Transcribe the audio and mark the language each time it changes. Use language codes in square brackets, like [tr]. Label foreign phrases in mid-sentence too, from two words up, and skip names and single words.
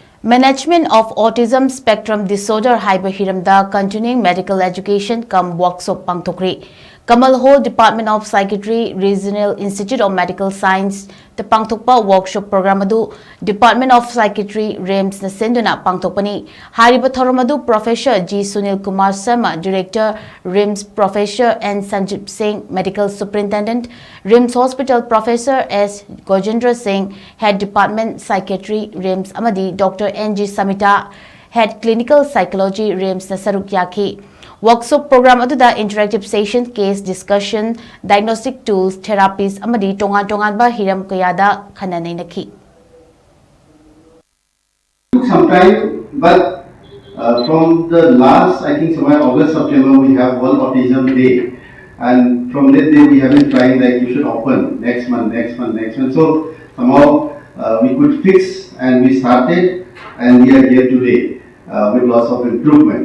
[en] Management of Autism Spectrum Disorder [mni] Haiba Hiram da [en] continuing medical education CUM-WORKSHOP [mni] PANGTHOKKHRE. Kamal Hall Department of Psychiatry Regional Institute of Medical Science the PANGTHOKPA workshop program adu Department of Psychiatry REMS na senduna PANGTHOKPANI. Hariba thoramadu Professor G. Sunil Kumar Sharma, Director REMS Professor N. Sanjeev Singh, Medical Superintendent REMS Hospital Professor S. Gojendra Singh, Head Department Psychiatry REMS Amadi Dr. N. G. Samita, Head Clinical Psychology REMS na saruk yaki. Workshop program aduda [en] interactive session, case discussion, diagnostic tools, therapies [mni] amadi tongan ba hiram kayada khananai nakhi. [en] Took some time, but from the last, I think somewhere August, September, we have World Autism Day, and from that day we have been trying that you should open next month. So somehow we could fix, and we started, and we are here today with lots of improvement.